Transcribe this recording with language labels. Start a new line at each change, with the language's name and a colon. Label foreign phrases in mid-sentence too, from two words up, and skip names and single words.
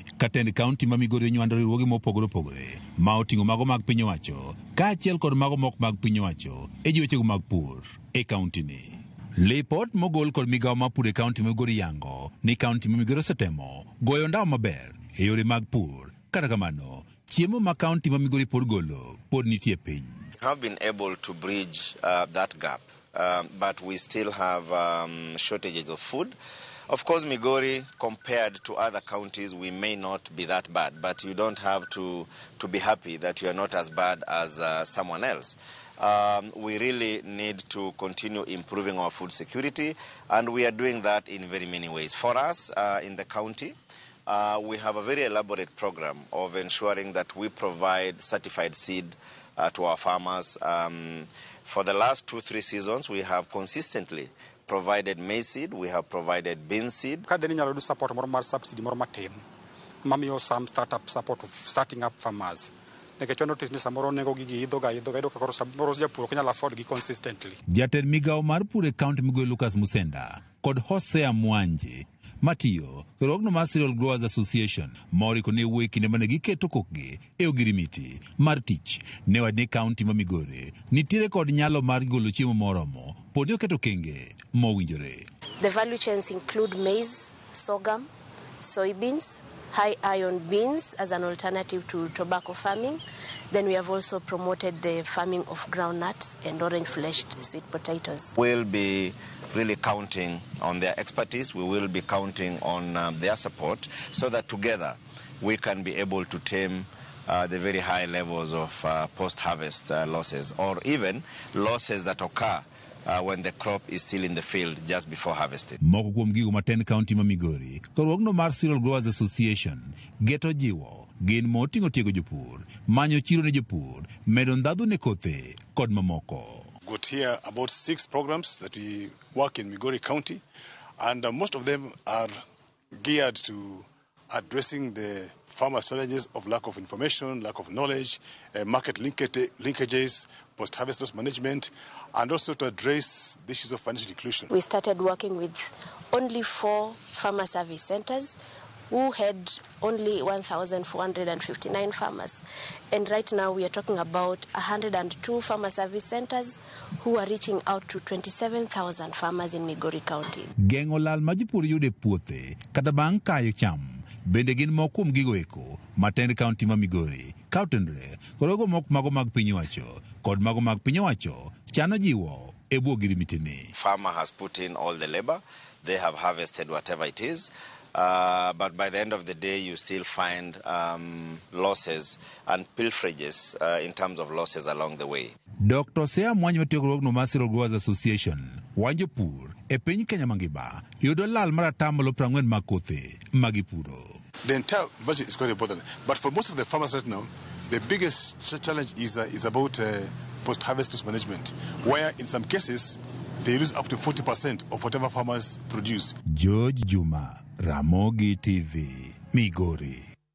Luo (Kenya and Tanzania): Katend kaunti ma Migori nywando riwruoge mopogore opogore ma oting'o mago mag piny owacho kaachiel kod mago mok mag piny owacho e wechego mag pur e kaunti ni. Lipot mogol kod migawo mar pur e kaunti ma Migori yango ni kaunti ma Migori osetemo goyo ndawa maber e yore mag pur. Kata kamano, chiemo ma kaunti ma Migori pod golo pod nitie piny.
English: Have been able to bridge that gap, but we still have shortages of food. Of course, Migori, compared to other counties, we may not be that bad, but you don't have to be happy that you are not as bad as someone else. We really need to continue improving our food security, and we are doing that in very many ways. For us in the county, we have a very elaborate program of ensuring that we provide certified seed to our farmers. For the last 2-3 seasons, we have consistently provided maize seed, we have provided bean seed.
Luo (Kenya and Tanzania): Kadeni nyalo
English: do support more subsidy more matin. Mamiyo some startup support of starting up farmers.
Luo (Kenya and Tanzania): Nekechono tini samoro nego gigi idoga kakoro samoro Jopur kanyala afford gi consistently. Jatend migawo mar pur e kaunti Migori Lucas Musenda kod Hosea Mwanje Matiyo, rogno mar Cereal Growers Association, mori kone wuoyi kinde mane giketo kokgi e ogirimiti mar tich ne wadne kaunti ma Migori nitiere kod nyalo mar golo chiemo moromo pod oketo kenge mowinjore.
English: The value chains include maize, sorghum, soybeans, high iron beans as an alternative to tobacco farming. Then we have also promoted the farming of groundnuts and orange-fleshed sweet potatoes. We'll be really counting on their expertise. We will be counting on their support so that together we can be able to tame the very high levels of post-harvest losses, or even losses that occur when the crop is still in the field just before harvesting.
Luo (Kenya and Tanzania): Moko kuom gigo maten kaunti ma Migori, korwogno mar Cereal Growers Association, geto jiwo, gin moting'o tiego jopur, manyo chiro ne jopur, medo ndhadhu ne kothe, kod mamoko.
English: Got here about 6 programs that we work in Migori County, and most of them are geared to addressing the farmer challenges of lack of information, lack of knowledge, market linkages, post-harvest loss management, and also to address the issues of financial inclusion. We started working with only 4 farmer service centers who had only 1,459 farmers. And right now we are talking about 102 farmer service centers who are reaching out to 27,000 farmers in Migori County.
Luo (Kenya and Tanzania): Geng'o lal ma jopur yude puothe kata bang' kayo cham bende gin moko kuom gigo eko matend kaunti ma Migori kautendre korogo mok mago mag piny owacho kod mago mag piny owacho chano jiwo e bwo ogirimiti ni.
English: Farmer has put in all the labor, they have harvested whatever it is. But by the end of the day, you still find losses and pilferages in terms of losses along the way.
Luo (Kenya and Tanzania): Dr. Sea Mwanje Matiyo mar Cereal Growers Association, wanjo pur e piny Kenya mangima yudo lal mar atamalo 40 mag kothe magipuro.
English: The entire budget is quite important, but for most of the farmers right now, the biggest challenge is about post-harvest loss management, where in some cases they lose up to 40% of whatever farmers produce. Juma, Ramogi TV, Migori.